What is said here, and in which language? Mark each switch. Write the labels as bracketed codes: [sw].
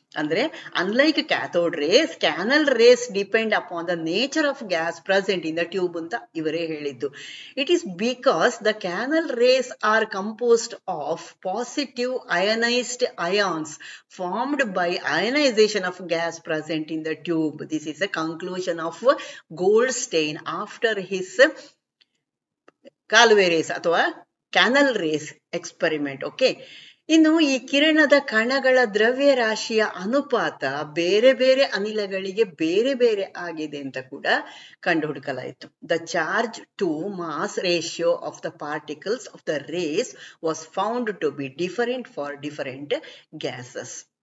[en] ಅಂದ್ರೆ unlike cathode rays, canal rays depend upon the nature of gas present in the tube [kn] ಅಂತ ಇವರೇ ಹೇಳಿದ್ದು. [en] It is because the canal rays are composed of positive ionized ions formed by ionization of gas present in the tube. This is a conclusion of Goldstein after his [kn] ಕಾಲುವೆ race ಅಥವಾ [en] Canal rays experiment. [kn] Okay, ಇನ್ನು ಈ ಕಿರಣದ ಕಣಗಳ ದ್ರವ್ಯ ರಾಶಿಯ ಅನುಪಾತ ಬೇರೆ ಬೇರೆ ಅನಿಲಗಳಿಗೆ ಬೇರೆ ಬೇರೆ ಆಗಿದೆ ಅಂತ ಕೂಡ ಕಂಡುಹುಡುಕಲಾಯಿತು. [en] The charge to mass ratio of the particles of the rays was found to be different for different gases.